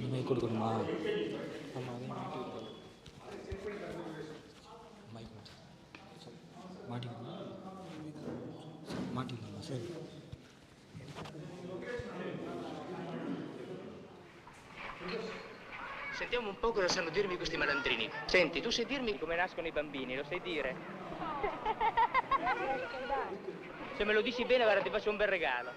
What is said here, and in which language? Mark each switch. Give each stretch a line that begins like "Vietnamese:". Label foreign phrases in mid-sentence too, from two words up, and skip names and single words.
Tamil: கொடுக்கணுமா? ஆமாம், அதையும் மாட்டி விடுறோம். மைக் மாட்டிக்கணுமா? மாட்டிக்கலாமா? சரி.
Italian: Sentiamo un po' cosa sanno dirmi questi malandrini. Senti, tu sai dirmi come nascono i bambini, lo sai dire? Se me lo dici bene, guarda, ti faccio un bel regalo.